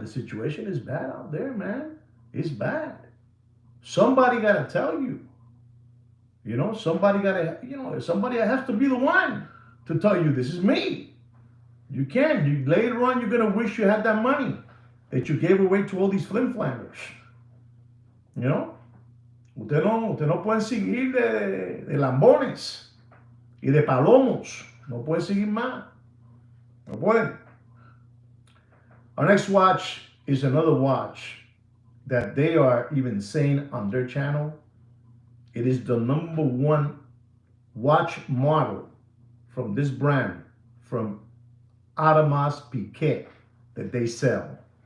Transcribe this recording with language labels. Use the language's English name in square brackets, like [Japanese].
[English] The situation is bad out there, man. It's bad. Somebody got to tell you. Somebody has to be the one to tell you this is me. You can't. Later on, you're going to wish you had that money that you gave away to all these flim-flammers. [Spanish] Usted no puede seguir de lambones y de palomos. No puede seguir más. No puede. [English] Our next watch is another watch that they are even saying on their channel. It is the #1 watch model from this brand, from Audemars Piguet, that they sell.